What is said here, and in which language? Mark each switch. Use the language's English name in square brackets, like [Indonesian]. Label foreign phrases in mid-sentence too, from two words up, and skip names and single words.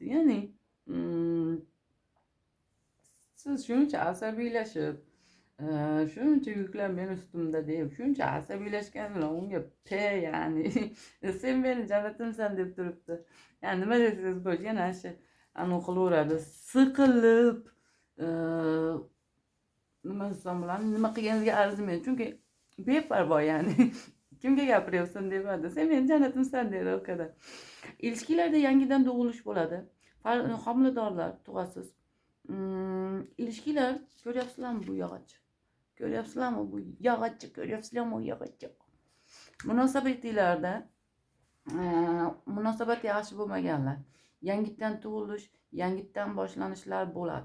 [Uzbek] Ya'ni siz shuncha asabiylashib, shuncha yuklar meni ustimda deb, shuncha asabiylashgan bilan unga ya'ni sen meni jannatimsan deb turibdi. Yani nima desangiz bo'lish, yana shu qilaveradi. Siqilib, nima desam bo'ladi, nima qilganiga arzimaydi. Chunki beparvo yani. Kimga gapiryapsan demadi. Sen meni jannatimsan dedi [Turkish] o kadar. [Uzbek] İlişkilerde yangidan doğuluş bo'ladi. Homiladorlar, tug'asiz. İlişkiler, ko'ryapsizlarmi bu yog'och? Ko'ryapsizlarmi bu yog'ochni? Ko'ryapsizlarmi bu yog'ochni? Munosabatlarda munosabat yaxshi bo'lmaganlar, yangitdan tug'ilish, yangitdan boshlanishlar bo'ladi.